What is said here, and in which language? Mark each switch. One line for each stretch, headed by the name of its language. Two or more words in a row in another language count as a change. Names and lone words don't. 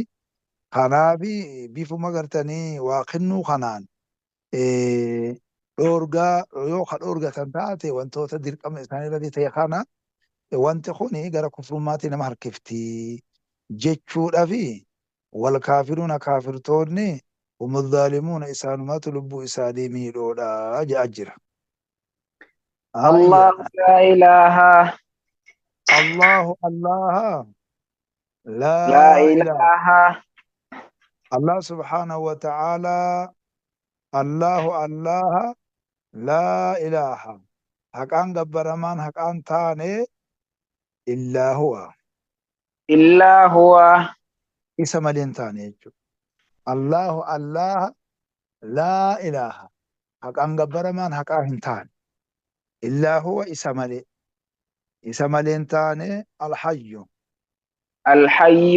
Oromo: Kanaaf bifuma gartanii waa kennuu kanaan dhoorgaa yoo ka dhoorgatan taate wantoota dirqama isaaniirratti ta'e kana wanti kun gara kufrummaatti nama harkifti jechuudha fi
Arabic: والكافرون
Oromo: kaafirtoonni
Arabic: هم الظالمون
Oromo: isaanumatu lubbuu isaanii miidhoodha jedha jira.
Arabic: الله لا إله الله الله لا لا إله إله الله سبحانه وتعالى الله الله لا إله
Oromo: haqaan gabbaramaan haqaan taane
Arabic: إلا هو إلا هو
Oromo: isa malee hin taane jechuudha.
Arabic: الله الله لا إله
Oromo: haqaan gabbaramaan haqaa hin taane
Arabic: إلا هو
Oromo: isa malee hin taane alhayyu
Arabic: الحي